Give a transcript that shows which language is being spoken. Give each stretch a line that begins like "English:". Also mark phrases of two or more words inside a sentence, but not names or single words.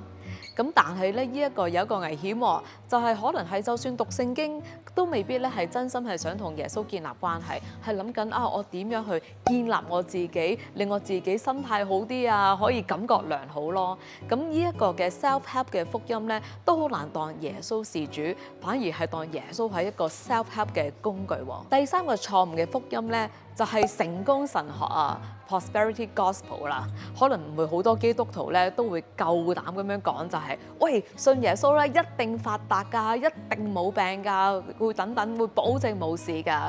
Cantonese: 咁但係咧，呢一個有一個危險喎，就係可能係就算讀聖經，都未必咧係真心係想同耶穌建立關係，係諗緊啊，我點樣去建立我自己，令我自己心態好啲啊，可以感覺良好咯。咁呢一個嘅 self-help 嘅福音咧，都好難當耶穌是主，反而係當耶穌係一個 self-help 嘅工具喎。第三個錯誤嘅福音咧，就係成功神學啊。
English: Prosperity Gospel
Cantonese: 啦，可能唔會好多基督徒咧都會夠膽咁樣講，就係喂，信耶穌咧一定發達㗎，一定冇病㗎，會等等會保證冇事㗎。